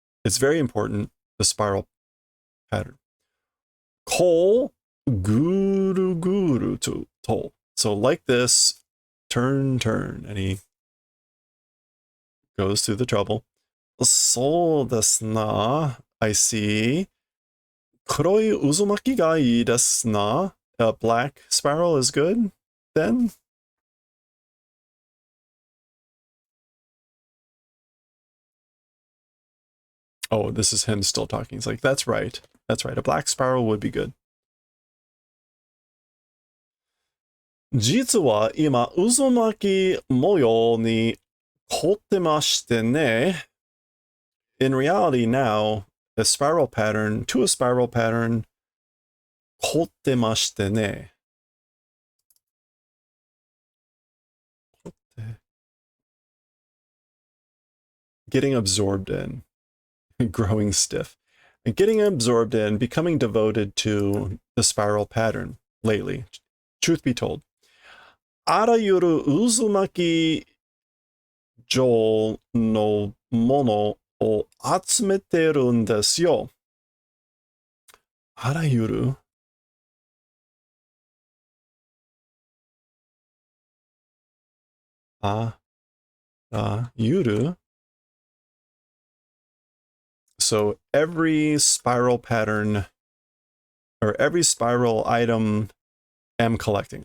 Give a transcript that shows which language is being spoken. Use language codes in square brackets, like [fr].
[en] It's very important, the spiral pattern. [ja] Ko guru guru to. [en] So like this, turn, and he goes through the trouble. [ja] そうですな. [en] I see. [ja] 黒い渦巻きがいいですな. [en] A black spiral is good, then? Oh, this is him still talking. He's like, that's right. That's right. A black spiral would be good. [ja] 実は今、渦巻き模様に凝ってましてね. [en] in reality now, a spiral pattern to a spiral pattern, [ja] 凝ってましてね. [en] Getting absorbed in, growing stiff. And getting absorbed in, becoming devoted to the spiral pattern lately. Truth be told. [ja] あらゆる渦巻き状のものを集めてるんですよ。あらゆるあらゆる [en] So every spiral pattern or every spiral item I'm collecting.